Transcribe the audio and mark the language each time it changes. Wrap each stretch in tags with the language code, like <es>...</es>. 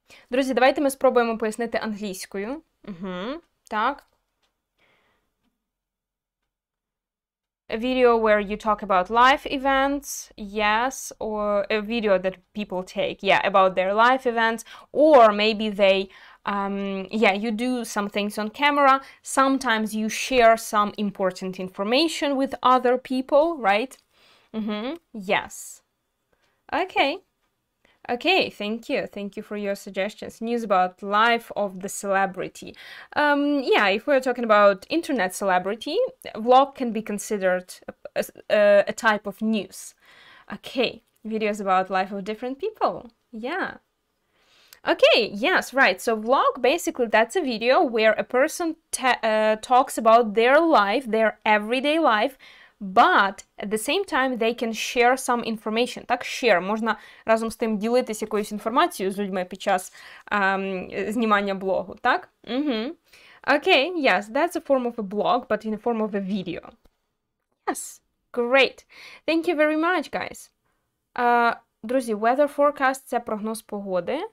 <uk>Друзі, давайте ми спробуємо пояснити англійською. Так.</uk> <en>A video where you talk about life events, yes, or a video that people take, yeah, about their life events, or maybe they, you do some things on camera. Sometimes you share some important information with other people, right? Yes. Okay. Okay, thank you. Thank you for your suggestions. News about life of the celebrity. If we're talking about internet celebrity, vlog can be considered a type of news. Okay, videos about life of different people. Yeah. Okay, yes, right. So vlog, basically, that's a video where a person talks about their life, their everyday life, but at the same time they can share some information.</en> <uk>Так, share. Можна разом з тим ділитися якоюсь інформацією з людьми під час знімання блогу, так?</uk> <en>Okay, yes, that's a form of a blog, but in the form of a video. Yes, great. Thank you very much, guys.</en> <uk>Друзі, weather forecast – це прогноз погоди.</uk>